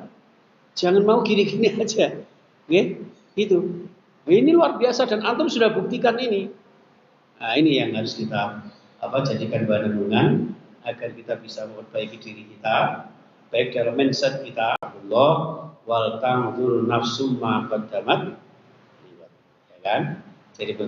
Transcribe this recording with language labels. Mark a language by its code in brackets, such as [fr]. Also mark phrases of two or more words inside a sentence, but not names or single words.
[id] Jangan mau gini-gini aja. Oke? Itu. Ini luar biasa dan antum sudah buktikan ini. Nah, ini yang harus kita jadikan bahan renungan agar kita bisa memperbaiki diri kita, baik dalam mindset kita. [ar] الله ولتنظر نفس ما قدمت. [id] Ya kan? Jadi